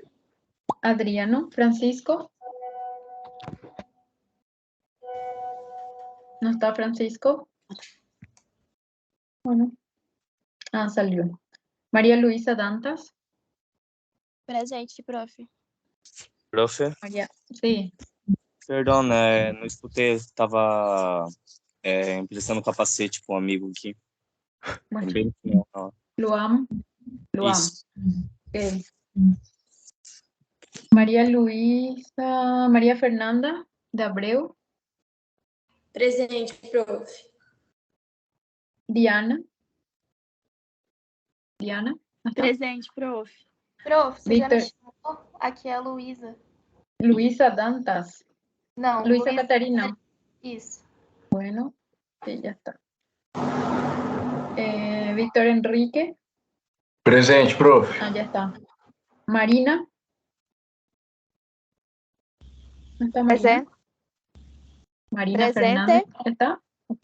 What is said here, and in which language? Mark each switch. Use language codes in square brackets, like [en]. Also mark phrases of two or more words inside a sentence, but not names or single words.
[es] Adriano. Francisco. ¿No está Francisco? Bueno. Ah, salió. María Luisa Dantas. Presente, profe. Profe, María. Sí. [pt] perdão, né? Não escutei, estava emprestando capacete para um amigo aqui. [es] Bueno. [pt] Bem no final, ó. Luam. Luam. Isso. [es] Ok. María Luisa. María Fernanda de Abreu. Presente, prof. Diana. Diana. ¿No está? Presente, profe. [pt] Prof, você já me Victor. chamou? Aqui é a Luísa. Luisa Dantas. Não, Luisa Luísa. Catarina. Isso. [es] Bueno, sí, ya está. Víctor Enrique. Presente, profe. Ah, ya está. Marina. ¿No está Marina? Presente. Marina Presente. Fernández. ¿Está? Ok.